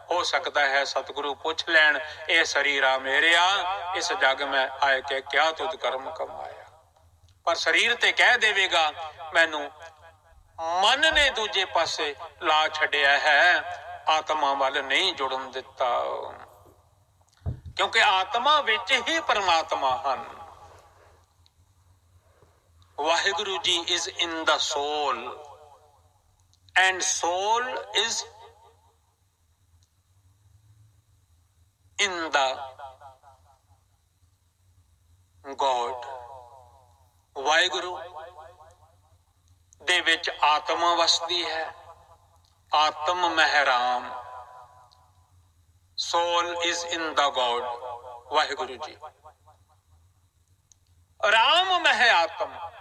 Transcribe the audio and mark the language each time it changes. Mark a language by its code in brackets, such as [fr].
[pa] ਹੋ ਸਕਦਾ ਹੈ ਸਤਿਗੁਰੂ ਪੁੱਛ ਲੈਣ, ਇਹ ਸਰੀਰਾ ਮੇਰਿਆ, ਇਸ ਜਗ ਮੈਂ ਆਏ ਕੇ ਕਿਆ ਤੁਧ ਕਰਮ ਕਮਾਇਆ। ਪਰ ਸਰੀਰ ਤੇ ਕਹਿ ਦੇਵੇਗਾ ਮੈਨੂੰ ਮਨ ਨੇ ਦੂਜੇ ਪਾਸੇ ਲਾ ਛੱਡਿਆ ਹੈ, ਆਤਮਾ ਵੱਲ ਨਹੀਂ ਜੁੜਨ ਦਿੱਤਾ, ਕਿਉਂਕਿ ਆਤਮਾ ਵਿੱਚ ਹੀ ਪਰਮਾਤਮਾ ਹਨ। [en] Waheguru ji is in the soul and soul is in the God। [pa] Waheguru ਦੇ ਵਿੱਚ ਆਤਮਾ ਵਸਦੀ ਹੈ, ਆਤਮ ਮਹਿਰਾਮ। [en] soul is in the God। [pa] Waheguru ji Ram ਮਹਿ ਆਤਮ।